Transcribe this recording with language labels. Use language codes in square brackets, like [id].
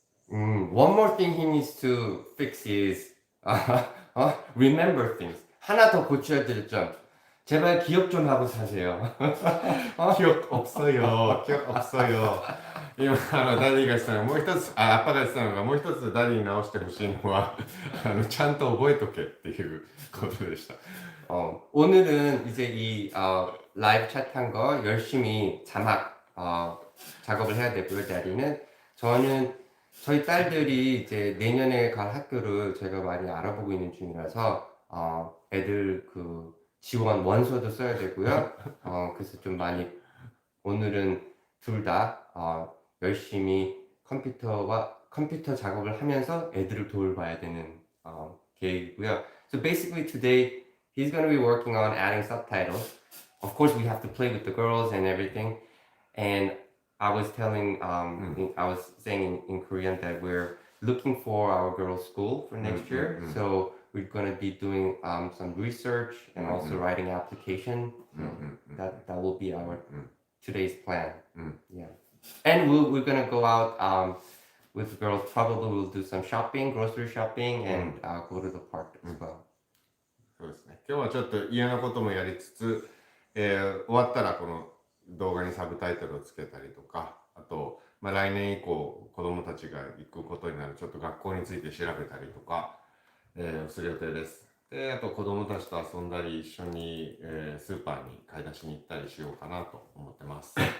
[en] One more thing he needs to fix is remember things. [ko] 하나 더 고쳐야 될 점. 제발 기억 좀 하고 사세요. 기억 없어요. 기억 없어요. [ja] 今ダディがしたのがもう一つ、アッパが言ってたのがもう一つダディに直してほしいのはちゃんと覚えとけっていうことでした。 [ko] 오늘은 이제 이 라이브 챗한 거 열심히 자막 작업을 해야 되고요. 다리는 저는 저희 딸들이 이제 내년에 갈 학교를 제가 많이 알아보고 있는 중이라서 애들 그 지원 원서도 써야 되고요. 그래서 좀 많이 오늘은 둘 다 열심히 컴퓨터 작업을 하면서 애들을 돌봐야 되는 계획이고요. [en] So basically today he's going to be working on adding subtitles. Of course, we have to play with the girls and everything. And I was telling, I was saying in Korean that we're looking for our girls' school for next year. So we're going to be doing some research and also writing application. That will be our today's plan. Yeah. And we're going to go out with the girls. Probably we'll do some shopping, grocery shopping, and go to the park as well. [ja] そうですね。今日はちょっと嫌なこともやりつつ、終わったらこの動画にサブタイトルをつけたりとか、あと、来年以降子供たちが行くことになるちょっと学校について調べたりとか、する予定です。で、あと子供たちと遊んだり一緒に、スーパーに買い出しに行ったりしようかなと思ってます。